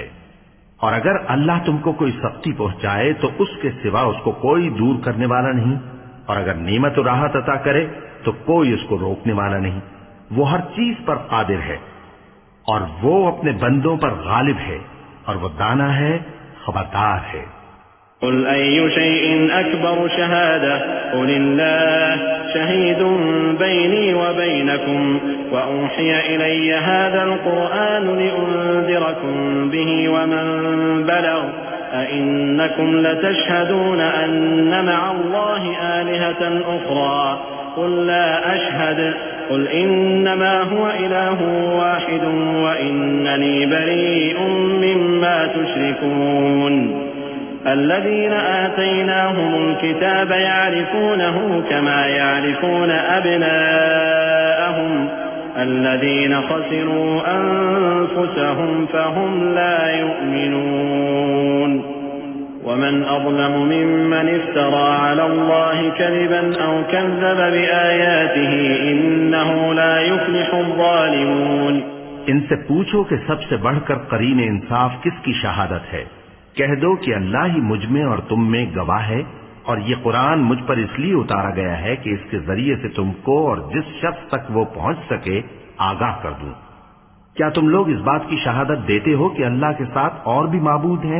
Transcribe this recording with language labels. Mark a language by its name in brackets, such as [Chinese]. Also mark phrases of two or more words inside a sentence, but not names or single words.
[Hindi] और अगर अल्लाह तुमको कोई सख्ती पहुंचाए तो उसके सिवा उसको कोई दूर करने वाला नहीं और अगर नेमत और राहत अता करे तो कोई उसको रोकने वाला नहीं। वो हर चीज पर कादिर है और वो अपने बंदों पर गालिब है और वो दाना है, खबरदार है। [Arabic] قل أي شيء أكبر شهادة قل الله شهيد بيني وبينكم وأوحي إلي هذا القرآن لأنذركم به ومن بلغ أئنكم لتشهدون أن مع الله آلهة أخرى قل لا أشهد قل إنما هو إله واحد وإنني بريء مما تشركون الذين آتيناهم الكتاب يعرفونه كما يعرفون أبناءهم الذين خسروا أنفسهم فهم لا يؤمنون ومن أظلم ممن افترى على الله كذبا أو كذب بآياته إنه لا يفلح الظالمون। [Hindi] इनसे पूछो कि सबसे बढ़कर करीन इंसाफ किसकी शहादत है। कह दो कि अल्लाह ही मुझ में और तुम में गवाह है और ये कुरान मुझ पर इसलिए उतारा गया है कि इसके जरिए से तुमको और जिस शख्स तक वो पहुंच सके आगाह कर दूं। क्या तुम लोग इस बात की शहादत देते हो कि अल्लाह के साथ और भी माबूद हैं?